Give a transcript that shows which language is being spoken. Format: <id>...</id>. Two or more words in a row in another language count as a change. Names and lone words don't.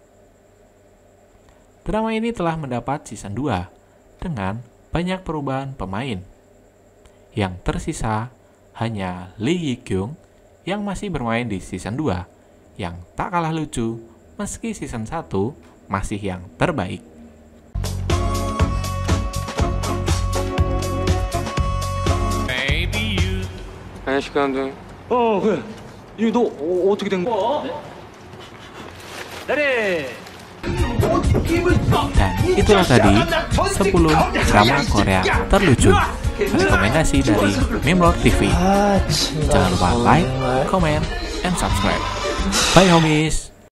<id>Drama ini telah mendapat season 2 dengan banyak perubahan pemain. Yang tersisa hanya Lee Ye-kyung yang masih bermain di season 2 yang tak kalah lucu meski season 1 masih yang terbaik.</id> <ko>안녕하십니까. 그래. 이거 너 어떻게 된 거야?</ko> <id>Dan itulah tadi 10 drama Korea terlucu, rekomendasi dari Mimlord TV. Jangan lupa</id> <en>like, comment, and subscribe. Bye homies!</en>